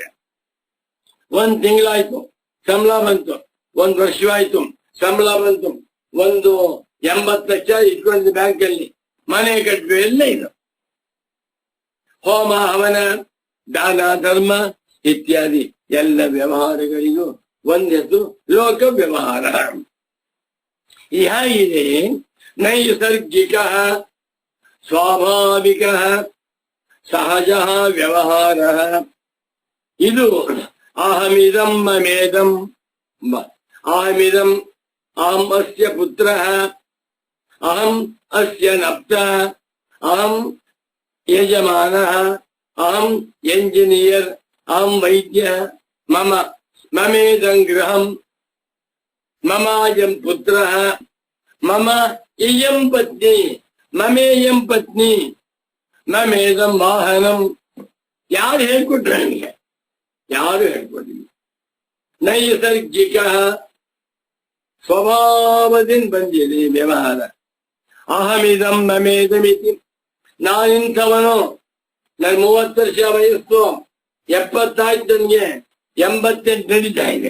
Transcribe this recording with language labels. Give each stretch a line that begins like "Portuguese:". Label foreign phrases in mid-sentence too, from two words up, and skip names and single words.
Kannada: 1 ತಿಂಗಳಾಯ್ತು ಸಂಬಳ ಬಂತು, 1 ವರ್ಷವಾಯ್ತು ಸಂಬಳ ಬಂತು, 80 ಲಕ್ಷ ಇಟ್ಕೊಂಡು ಬ್ಯಾಂಕ್ ಅಲ್ಲಿ ಮನೆ ಕಟ್ಟಬೇಕು, ಎಲ್ಲ ಇದು ಹೋಮ ಹವನ ದಾನ ಧರ್ಮ ಇತ್ಯಾದಿ ಎಲ್ಲ ವ್ಯವಹಾರಗಳಿಗೂ ಒಂದೆದ್ದು ಲೋಕ ವ್ಯವಹಾರ. ಇದೆ ನೈಸರ್ಗಿಕ ಸ್ವಾಭಾವಿಕ ಸಹಜ ವ್ಯವಹಾರ.
Sanskrit: ಇದು ಅಹಮಿದಂ ಮಮೇದಂ, ಅಹಮಿದಂ ಅಹಂ ಅಸ್ಯ ಪುತ್ರ, ಅಹಂ ಅಸ್ಯ ನಪ್ತ, ಅಹಂ ಯಜಮಾನ, ಅಹಂ ಎಂಜಿನಿಯರ್, ಅಹಂ ವೈದ್ಯ, ಮಮೇದಂ ಗೃಹಂ, ಮಮಾಯಂ ಪುತ್ರ, ಮಮ ಇಯಂ ಪತ್ನಿ, ಮಮೇಯಂ ಪತ್ನಿ, ಮಮೇದಂ ವಾಹನಂ.
Kannada: ಯಾರು ಹೇಳ್ಕೊಟ್ರು ನನಗೆ? ಯಾರು ಹೇಳ್ಕೊಟ್ಟಿಲ್ಲ. ನೈಸರ್ಗಿಕ ಸ್ವಭಾವದಿಂದ ಬಂದಿದೆ ವ್ಯವಹಾರ.
Sanskrit: ಅಹಮಿದಂ ಮಮೇದಮಿತಿ,
Kannada: ನಾನಿಂಥವನು, ನನ್ 30 ವರ್ಷ ವಯಸ್ಸು, 70 ಆಯ್ತು, ನನಗೆ 88 ನಡೀತಾ ಇದೆ.